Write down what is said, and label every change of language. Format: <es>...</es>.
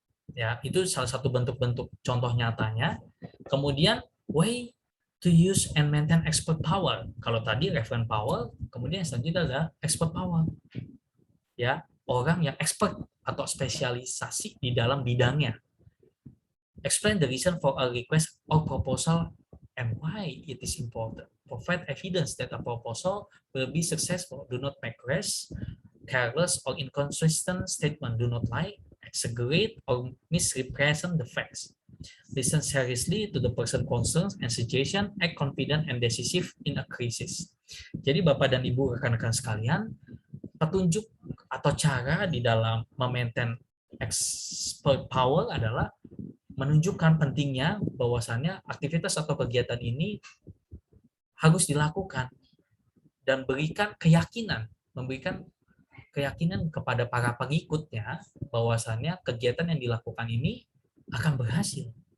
<id>Ya, itu salah satu bentuk-bentuk contoh nyatanya. Kemudian</id> <en>way to use and maintain expert power.</en> <id>Kalau tadi reference power, kemudian selanjutnya adalah expert power. Ya, orang yang expert atau spesialisasi di dalam bidangnya.</id> <en>Explain the reason for a request or proposal and why it is important. Provide evidence that a proposal will be successful. Do not make rash, careless, or inconsistent statement. Do not lie, exaggerate, or misrepresent the facts. Listen seriously to the person concerned and suggestion. Act confident and decisive in a crisis.</en> <id>Jadi Bapak dan Ibu, rekan-rekan sekalian, petunjuk atau cara di dalam memaintain expert power adalah menunjukkan pentingnya bahwasannya aktivitas atau kegiatan ini harus dilakukan dan memberikan keyakinan kepada para pengikutnya bahwasannya kegiatan yang dilakukan ini akan berhasil.</id>